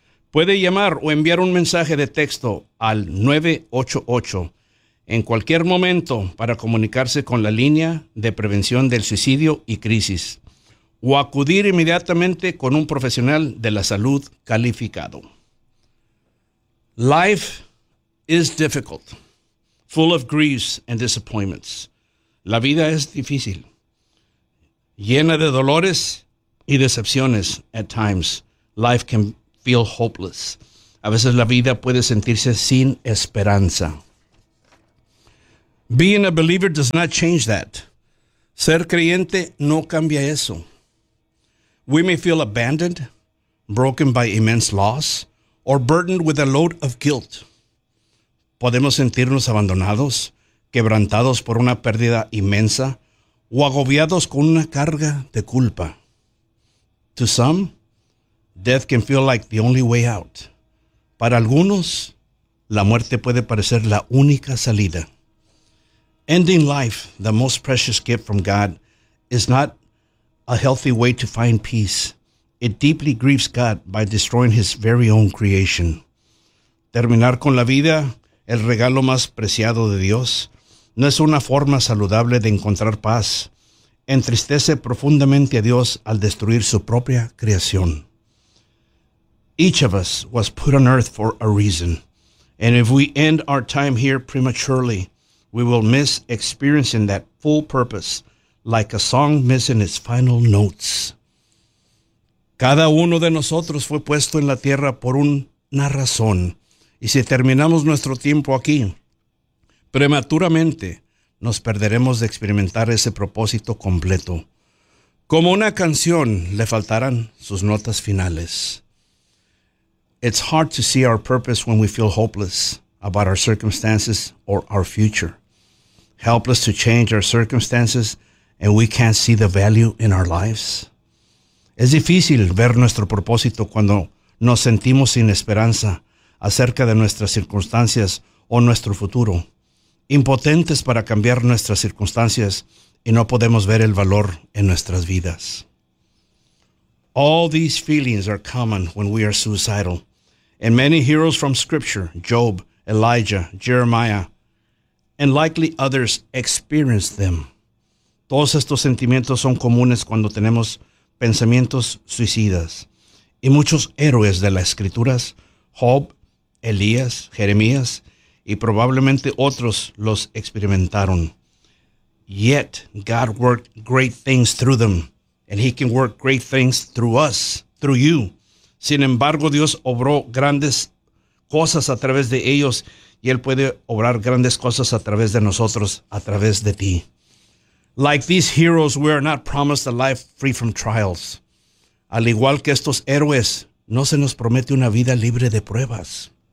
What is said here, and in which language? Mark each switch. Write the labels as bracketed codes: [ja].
[es] Puede llamar o enviar un mensaje de texto al 988 en cualquier momento para comunicarse con la línea de prevención del suicidio y crisis o acudir inmediatamente con un profesional de la salud calificado. [en] Life is difficult, full of griefs and disappointments. [es] La vida es difícil, llena de dolores y decepciones [en] at times. Life can feel hopeless. [es] A veces la vida puede sentirse sin esperanza. [en] Being a believer does not change that. [es] Ser creyente no cambia eso. [en] We may feel abandoned, broken by immense loss, or burdened with a load of guilt. [es] Podemos sentirnos abandonados, quebrantados por una pérdida inmensa, o agobiados con una carga de culpa. [en] To some, death can feel like the only way out. [es] Para algunos, la muerte puede parecer la única salida. [en] Ending life, the most precious gift from God, is not a healthy way to find peace. It deeply grieves God by destroying his very own creation. [es] Terminar con la vida, el regalo más preciado de Dios, no es una forma saludable de encontrar paz. Entristece profundamente a Dios al destruir su propia creación. [en] Each of us was put on earth for a reason. And if we end our time here prematurely, we will miss experiencing that full purpose, like a song missing its final notes. [es] Cada uno de nosotros fue puesto en la tierra por una razón. Y si terminamos nuestro tiempo aquí, prematuramente, nos perderemos de experimentar ese propósito completo. Como una canción, le faltarán sus notas finales. [en] It's hard to see our purpose when we feel hopeless about our circumstances or our future. Helpless to change our circumstances and we can't see the value in our lives. [es] Es difícil ver nuestro propósito cuando nos sentimos sin esperanza acerca de nuestras circunstancias o nuestro futuro. Impotentes para cambiar nuestras circunstancias y no podemos ver el valor en nuestras vidas. [en] All these feelings are common when we are suicidal. And many heroes from Scripture, Job, Elijah, Jeremiah, and likely others experience them. [es] Todos estos sentimientos son comunes cuando tenemos pensamientos suicidas. Y muchos héroes de las Escrituras, Job, Elías, Jeremías, y probablemente otros los experimentaron. [en] Yet God worked great things through them, and He can work great things through us, through you. [es] Sin embargo, Dios obró grandes cosas a través de ellos y Él puede obrar grandes cosas a través de nosotros, a través de ti. [en] Like these heroes, we are not promised a life free from trials. [es] Al igual que estos héroes, no se nos promete una vida libre de pruebas.